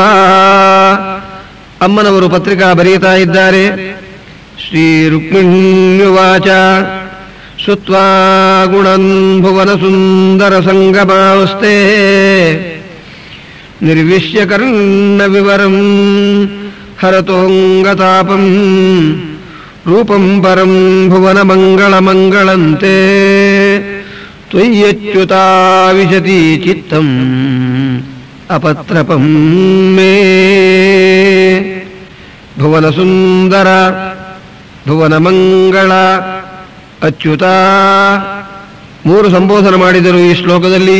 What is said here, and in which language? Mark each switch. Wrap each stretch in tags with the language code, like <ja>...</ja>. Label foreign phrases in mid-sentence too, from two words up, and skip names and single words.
<kn>ಅಮ್ಮನವರು ಪತ್ರಿಕಾ ಬರೆಯುತ್ತಾ ಇದ್ದಾರೆ.</kn> <sa>ಶ್ರೀ ರುಕ್ಮಿಣ್ಯುವಾಚ ಶ್ರುತ್ವಾ ಗುಣನ್ ಭುವನ ಸುಂದರ ಸಂಗಮಾವಸ್ಥೆ ನಿರ್ವಿಶ್ಯ ಕರ್ಣ ವಿವರಂ ಹರತೋಂಗತಾಪಂ ರೂಪಂ ಪರಂ ಭುವನ ಮಂಗಳ ಮಂಗಳಂತೆ ತ್ವಯ್ಯಚ್ಯುತಾ ವಿಶತಿ ಚಿತ್ತಂ ಅಪತ್ರಪಂ ಮೇ.</sa> <kn>ಭುವನ ಸುಂದರ, ಭುವನ ಮಂಗಳ, ಅಚ್ಯುತ ಮೂರು ಸಂಬೋಧನೆ ಮಾಡಿದರು ಈ ಶ್ಲೋಕದಲ್ಲಿ.</kn>